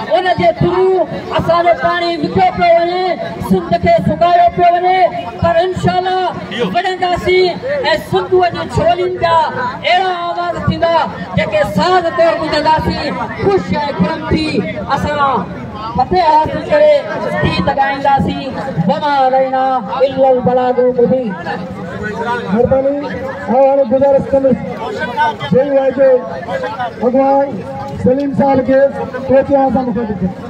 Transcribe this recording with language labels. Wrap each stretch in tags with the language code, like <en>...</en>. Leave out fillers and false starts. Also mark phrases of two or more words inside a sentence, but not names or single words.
<sd>के थ्रू असांजो पानी विको पियो वञे, सिंध खे सुकायो पियो वञे, पर इंशाअल्लाह वॾंदासीं ऐं सिंधूअ जी छोलियुनि जा अहिड़ा आवाज़ थींदा जेके साज़ तौरु ॿुधंदासीं। ख़ुशि ऐं खुरम थी असां फतेह हासिल करे गीत ॻाईंदासीं।</sd> <ar>وما علينا إلا البلاغ المبين.</ar> <sd>मेहरबानी हाणे गुज़ारिश कंदुसि जय वाइजो भगवान सलीम साहब के केतिरा सां मूंखे ॾिठो।</sd>